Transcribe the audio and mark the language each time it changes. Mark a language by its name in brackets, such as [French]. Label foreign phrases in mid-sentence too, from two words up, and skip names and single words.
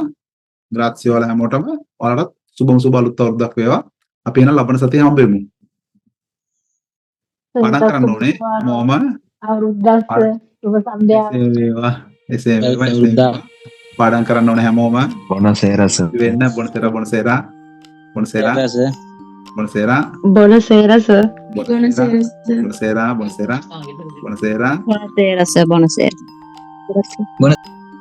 [Sinhala] ග්‍රාත්සි ඔයාලා හැමෝටම ඔයාලට සුබ අලුත් අවුරුද්දක් වේවා. අපි එන ලබන සතිය හම්බ වෙමු. පාඩම් කරන්න ඕනේ. මොම අවුරුද්දක් සුබ සන්ධ්‍යාවක් වේවා. එසේ වේවා. පාඩම් කරන්න ඕනේ හැමෝම. [Italian] Buonasera sir. වෙන්න buonasera. Buonasera. Buonasera sir. Buonasera, sir. Buonasera. Buonasera, sir. Buonasera. Buonasera. Buonasera, sir. Buonasera. Gracias.